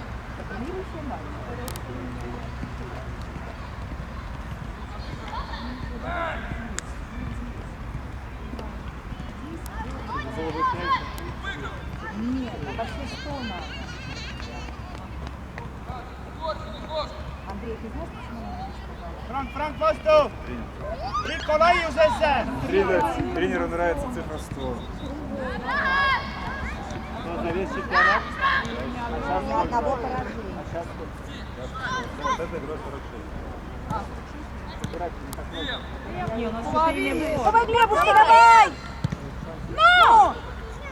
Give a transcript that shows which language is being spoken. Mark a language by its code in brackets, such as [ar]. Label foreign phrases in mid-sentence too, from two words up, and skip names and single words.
[ru] Нет, это все что надо. Андрей, ты знаешь, почему [et] Frank vastu. Rikko laiusesse. [ru] Тренеру нравится цифра 100. За весь чемпионат. ни одного поражения? Вот это игра 46. Не, у нас что-то не было. Давай, Глебушка, давай!